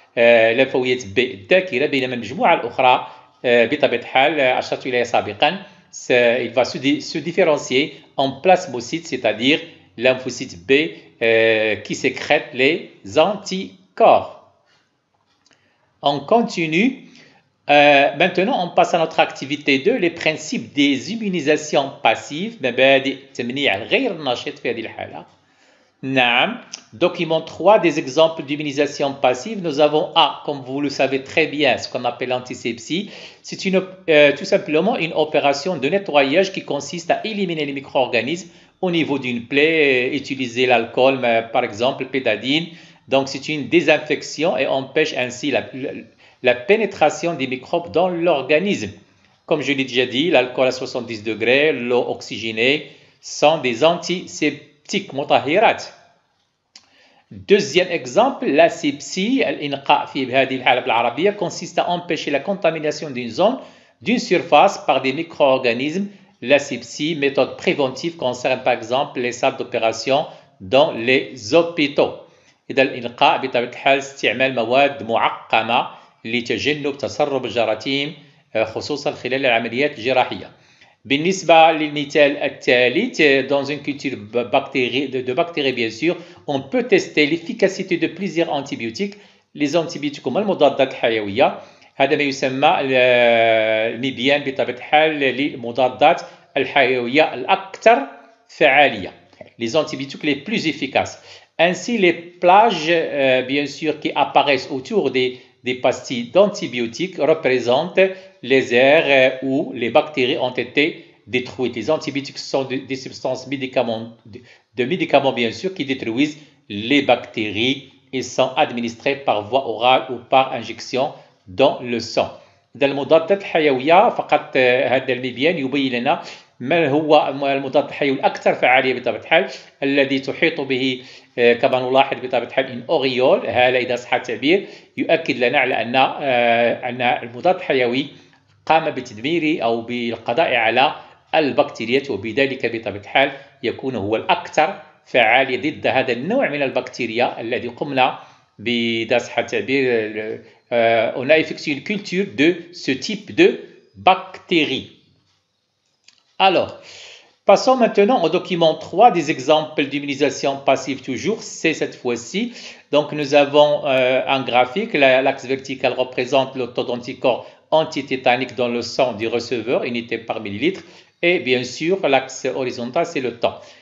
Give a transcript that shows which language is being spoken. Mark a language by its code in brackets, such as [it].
[fr] lymphocytes B [ar] ذاكرة بينما المجموعة الأخرى بطبيعة الحال أشرت إليها سابقا [fr] il va se différencier en plasmocytes, c'est-à-dire lymphocytes B qui sécrètent les anticorps. On continue. Maintenant, on passe à notre activité 2, les principes des immunisations passives. [ar] مبادئ تمنيع الغير النشط في هذه الحالة. نعم. [fr] Document 3, des exemples d'immunisation passive. Nous avons A, comme vous le savez très bien, ce qu'on appelle l'antisepsie. C'est tout simplement une opération de nettoyage qui consiste à éliminer les micro-organismes au niveau d'une plaie, utiliser l'alcool, par exemple, pétadine. Donc, c'est une désinfection et empêche ainsi la pénétration des microbes dans l'organisme. Comme je l'ai déjà dit, l'alcool à 70 degrés, l'eau oxygénée sont des antiseptiques مطهرات. Deuxième exemple, l'asepsie, [ar] الإنقاء في هذه الحالة بالعربية, [fr] consiste à empêcher la contamination d'une zone, d'une surface par des micro-organismes. L'asepsie, méthode préventive, concerne par exemple les salles d'opération dans les hôpitaux. [ar] إذا الإنقاء بطبيعة الحال استعمال مواد معقمة لتجنب تسرب الجراثيم خصوصا خلال العمليات الجراحية. بالنسبة للمثال الثالث, [fr] dans une culture de bactéries bien sûr, on peut tester l'efficacité de plusieurs antibiotiques. Les antibiotiques [ar] هما المضادات الحيوية. هذا ما يسمى المبيان بطبيعة الحال للمضادات الحيوية الأكثر فعالية. [fr] les antibiotiques les plus efficaces. Ainsi, les plages, bien sûr, qui apparaissent autour des pastilles d'antibiotiques représentent les aires où les bactéries ont été détruites. Les antibiotiques sont des substances de médicaments, bien sûr, qui détruisent les bactéries. Ils sont administrés par voie orale ou par injection dans le sang. [ar] المضادات الحيوية فقط هذا المبيان يبين لنا ما هو المضاد الحيوي الأكثر فعالية بطبيعة الحال الذي تحيط به كما نلاحظ بطبيعة الحال إن أوريول، هذا إذا صح التعبير يؤكد لنا على أن المضاد الحيوي قام بتدمير أو بالقضاء على البكتيريات، وبذلك بطبيعة الحال يكون هو الأكثر فعالية ضد هذا النوع من البكتيريا الذي قمنا بإذا صح التعبير [fr] on a effectué une culture de ce type de bactéries. Alors, passons maintenant au document 3, des exemples d'immunisation passive toujours, c'est cette fois-ci. Donc, nous avons un graphique, l'axe vertical représente le taux d'anticorps antitétanique dans le sang du receveur, unité par millilitre, et bien sûr, l'axe horizontal, c'est le temps.